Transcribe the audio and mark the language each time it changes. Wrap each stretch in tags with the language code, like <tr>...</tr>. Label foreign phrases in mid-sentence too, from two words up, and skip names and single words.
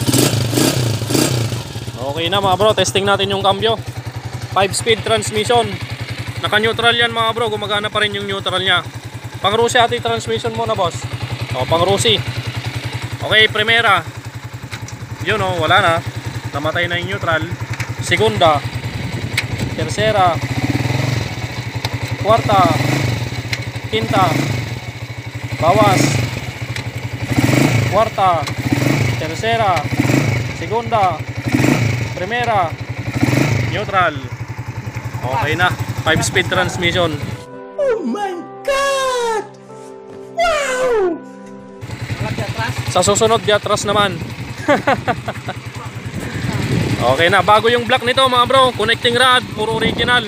<tl>Okay na mga bro, testing natin yung cambio.</tl> <en>5-speed transmission.</en> <tl>Naka-neutral yan mga bro, gumagana pa rin yung neutral nya. Pang Rusi ati transmission mo na boss. O, pang Rusi. Okay, primera. Yun o, wala na. Namatay na yung neutral.</tl> <es>Segunda. Tercera. Kuarta. Quinta. Bawas. Kuarta. Tercera. Segunda. Primera.</es> <tl>Neutral. Okay na.</tl> <en>5-speed transmission.</en> <tl>Sa susunod di atras naman. Okay na, bago yung block nito mga bro,</tl> <en>connecting rod,</en> <tl>puro original.</tl>